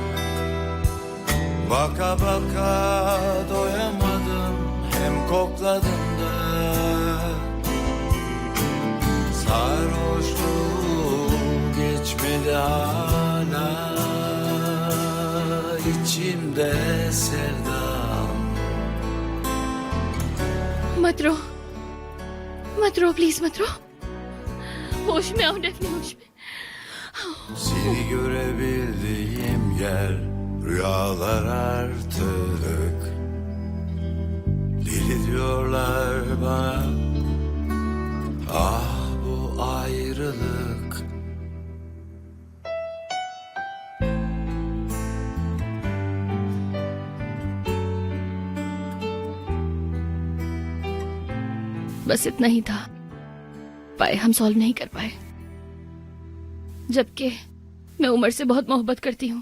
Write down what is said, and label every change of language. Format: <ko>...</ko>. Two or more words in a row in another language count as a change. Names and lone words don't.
<tr>Baka baka doyamadım, hem kokladım da. Sarhoşluğum geçmedi hala, içimde sevdam.</tr> <hi>मत रो, मत रो प्लीज मत रो। होश में आओ डेफनी, होश में।</hi> <tr>Seni görebildiğim yer rüyalar artık. Deli diyorlar bana, ah bu ayrılık.</tr> <hi>बस इतना ही था, पाए हम सॉल्व नहीं कर पाए। जबकि मैं उमर से बहुत मोहब्बत करती हूँ।</hi>